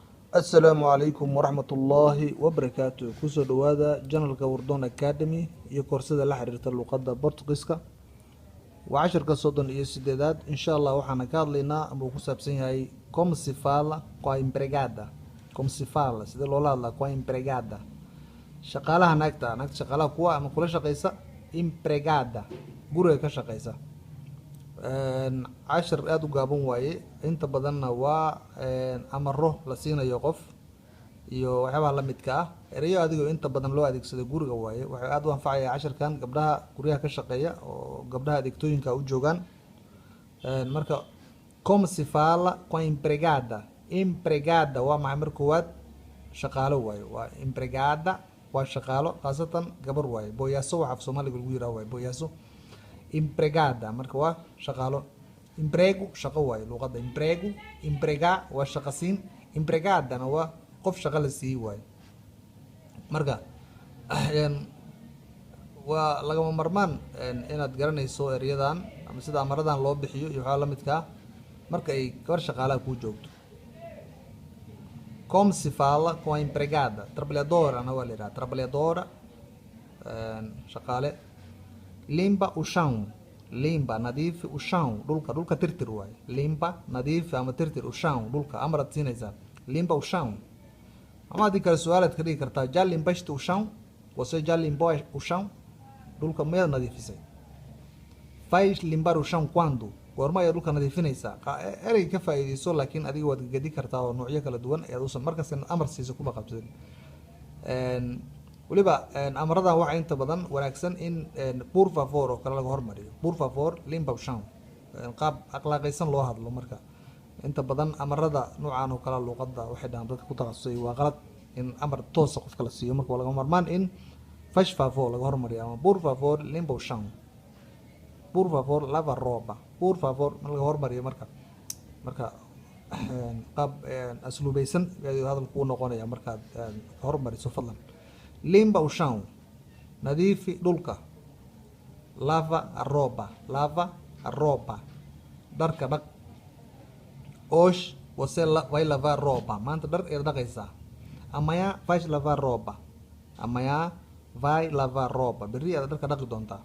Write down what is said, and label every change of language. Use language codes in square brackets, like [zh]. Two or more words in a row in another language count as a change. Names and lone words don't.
[ar] السلام عليكم ورحمة الله وبركاته. [so] Kusoo dhawaada janalka Wardon Academy iyo koorsada la xiriirta luqadda Boortaqiiska. Waa casharka 38aad. [ar] إن شاء الله [so] waxaan ka hadlaynaa ama uu ku saabsan yahay [pt] como se fala com a empregada. Como se fala [so] sida loola hadlaa [pt] com a empregada. [so] Shaqaalaha naagta shaqaalaha kuwa ama kula shaqaysa empregada guriga ka shaqaysa. Cashar aad u gaaban waaye inta badanna waa amaro la siinayo qof iyo waxyaabaha la midka ah erayo adigoo inta badan loo adeegsado guriga waaye waxay aad u anfacaya casharkan gabdhaha guryaha ka shaqeeya oo gabdhaha adeegtooyinka u joogaan marka [pt] como se fala com a empregada [so] waa maxay marka koowaad shaqaalo waaye waa empregada waa shaqaalo khaasatan gabar waaye booyaaso waxa af Soomaaliga lagu yiraahdo waaye booyaaso empregada marka waa shaqaalo emprego shaqo waaye luqadda [pt] emprego empregar [so] waa shaqo siin empregadana waa qof shaqo la siiyey waaye marka waa lagama marmaan inaad garanayso erayadan ama sida amaradan loo bixiyo iyo waxa la midka ah marka ay gabar shaqaalaha ku joogto [pt] como se fala com a empregada trabalhadora [so] ana waa la yiraahdaa [pt] trabalhadora shaqaale limpa o chão limpa nadiifi o chão [so] dhulka tirtir waaye limpa nadiifi ama tirtir [pt] o chão [so] dhulka amrad siinaysaa [pt] limpa o chão [so] ama hadii kale su'aalaad ka dhigi kartaa [pt] já limpaste o chão você já limpou o chão [so] dhulka miyaad nadiifisay [pt] faz limpar o chão quando [so] goorma ayaad dhulka nadiifinaysaa erey ka faa'iideyso laakiin adiga waad gedi kartaa oo noocyo kala duwan ayaad usan markaas amar siiso kuma qabsadin waliba amaradan waxa inta badan wanaagsan in [pt] por favor [so] oo kale laga hormariyo [pt] por favor limpa o chão [so] qaab akhlaaqaysan loo hadlo marka inta badan amarada noocan oo kala luqadda waxay dhahan dadka ku takhasusay waa qalad in amar toos ah qofka la siiyo marka laga marmaan in [pt] faz favor [so] laga hormariyo ama [pt] por favor limpa o chão por favor lava roupa por favor [so] laga hormariyo marka qaab asluubaysan ayuu hadalku u noqonaya markaad hormariso fadlan [pt] limpa o chão [so] nadiifi dhulka lava [pt] a roupa [so] dharka dhaq [pt] hoje você vai lavar roupa [so] maanta dhar ayaad dhaqaysaa [pt] amanhã vais lavar roupa amanhã vai lavar roupa [so] berri ayaad dharka dhaqi doontaa